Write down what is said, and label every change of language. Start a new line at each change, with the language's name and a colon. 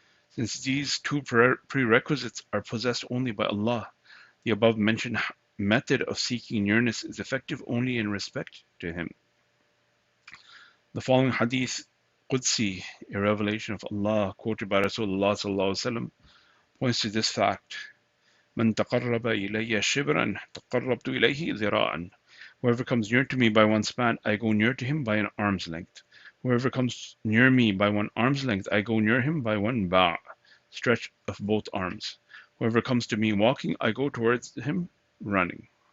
English: Since these two prerequisites are possessed only by Allah, the above mentioned method of seeking nearness is effective only in respect to him. The following hadith, Qudsi, a revelation of Allah, quoted by Rasulullah ﷺ, points to this fact.
Arabic: من تقرب إلي شبرا تقربت إليه ذراعا.
English: Whoever comes near to me by one span, I go near to him by an arm's length. Whoever comes near me by one arm's length, I go near him by one ba', stretch of both arms. Whoever comes to me walking, I go towards him running.